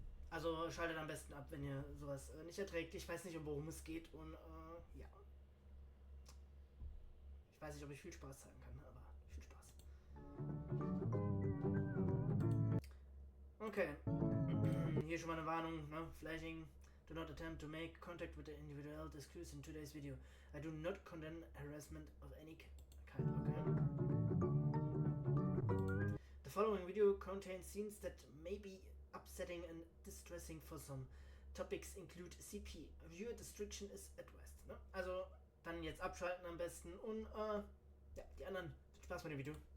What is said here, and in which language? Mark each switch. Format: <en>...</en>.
<de>Also schaltet am besten ab, wenn ihr sowas nicht erträgt. Ich weiß nicht, um worum es geht. Und ja. Ich weiß nicht, ob ich viel Spaß zeigen kann, aber viel Spaß. Okay. Hier schon mal eine Warnung, ne?</de> <en>Flashing. Do not attempt to make contact with the individual discussed in today's video. I do not condemn harassment of any kind, okay? The following video contains scenes that may be upsetting and distressing for some. Topics include CP. Viewer restriction is advised, ne?</en> <de>Also dann jetzt abschalten am besten und ja, die anderen, viel Spaß mit dem Video.</de>